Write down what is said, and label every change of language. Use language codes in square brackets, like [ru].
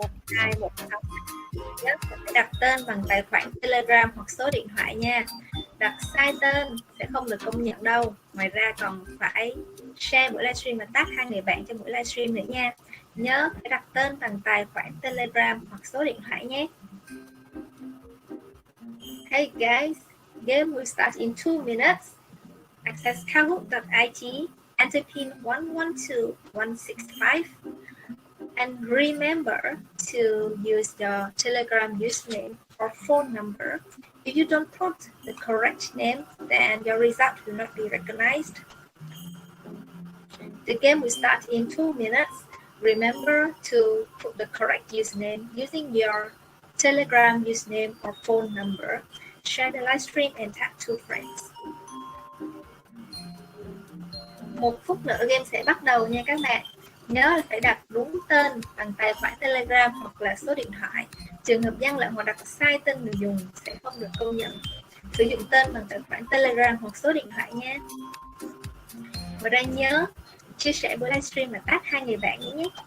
[vi] Nhớ phải đặt tên bằng tài khoản Telegram hoặc số điện thoại nha. Đặt sai tên sẽ không được công nhận đâu. Ngoài ra còn phải share buổi livestream và tag 2 người bạn trong buổi livestream nữa nha. Nhớ phải đặt tên bằng tài khoản Telegram hoặc số điện thoại nhé. [en] Hey guys, game will start in 2 minutes. Access kahoot.it, enter pin 112165. And remember to use your Telegram username or phone number. If you don't put the correct name, then your result will not be recognized. The game will start in 2 minutes. Remember to put the correct username using your Telegram username or phone number. Share the live stream and tag 2 friends. [vi] 1 phút nữa game sẽ bắt đầu nha các bạn. Nhớ là phải đặt đúng tên bằng tài khoản Telegram hoặc là số điện thoại. Trường hợp gian lận hoặc đặt sai tên người dùng sẽ không được công nhận. Sử dụng tên bằng tài khoản Telegram hoặc số điện thoại nha. Ngoài ra nhớ chia sẻ buổi livestream và tag 2 người bạn nhé.